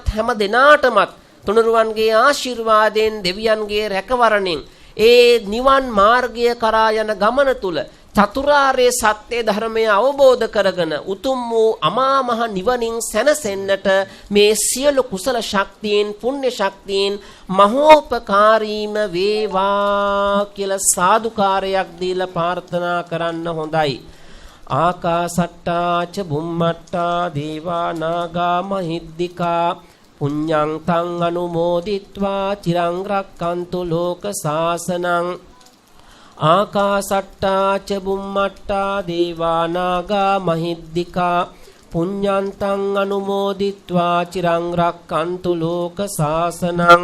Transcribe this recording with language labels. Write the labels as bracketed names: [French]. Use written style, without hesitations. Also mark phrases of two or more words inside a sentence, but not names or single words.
[Sinhala] හැම දෙනාටමත් තුනුරුවන්ගේ ආශිර්වාදයෙන් දෙවියන්ගේ රැකවරණෙන් ඒ නිවන් මාර්ගය කරා යන ගමන තුල චතුරාර්ය සත්‍ය ධර්මය අවබෝධ කරගෙන උතුම් වූ අමා මහ නිවනින් සැනසෙන්නට මේ සියලු කුසල ශක්තියින් පුණ්‍ය ශක්තියින් මහෝපකාරීම වේවා කියලා සාදුකාරයක් දීලා ප්‍රාර්ථනා කරන්න හොඳයි. [Pali] ආකාසට්ටා ච බුම්මට්ටා දේවා නාග මහිද්దికා පුඤ්ඤං තං අනුමෝදිත්වා චිරං රක්칸තු ලෝක සාසනං. ආකාසට්ටා ච බුම්මට්ටා දේවා නාග මහිද්దికා පුඤ්ඤං තං අනුමෝදිත්වා චිරං රක්칸තු ලෝක සාසනං.